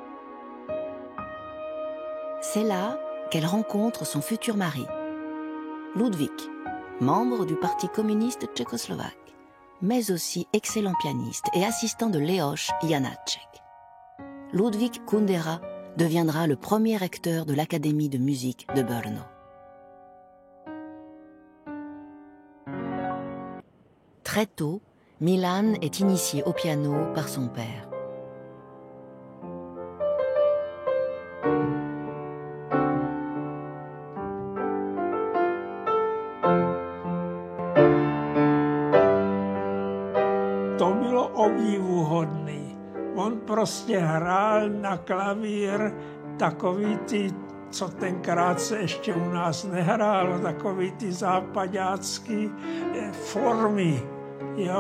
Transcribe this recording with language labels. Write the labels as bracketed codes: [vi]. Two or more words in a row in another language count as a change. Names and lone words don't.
[fr] C'est là qu'elle rencontre son futur mari, Ludvík, membre du Parti communiste tchécoslovaque, mais aussi excellent pianiste et assistant de Leoš Janáček. Ludvík Kundera deviendra le premier recteur de l'Académie de musique de Brno. Très tôt, Milan est initié au piano par son père. [cs] To bylo obdivuhodný. On prostě hrál na klavír takový ty, co tenkrát se ještě u nás nehrálo, takový ty západácký formy, jo.